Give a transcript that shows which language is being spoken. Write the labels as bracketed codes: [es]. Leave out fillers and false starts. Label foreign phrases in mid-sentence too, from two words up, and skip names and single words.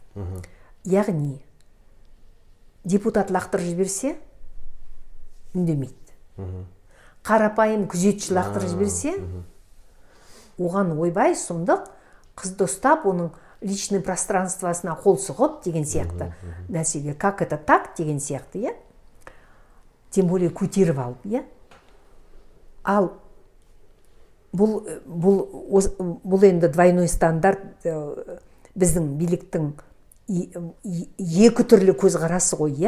[kk] Яғни, депутат лақтырып жіберсе, үндемейді. Қарапайым күзетші лақтырып жіберсе, оған ойбай, сұмдық, қызды ұстап, оның [ru] личный пространствосына [kk] қол сұғып деген сияқты нәрсеге, [ru] как это так [kk] деген сияқты, иә? [ru] Тем более [kk] көтеріп алып, иә? Ал бұл енді [ru] двойной стандарт [kk] біздің биліктің екі түрлі көзқарасы ғой, иә?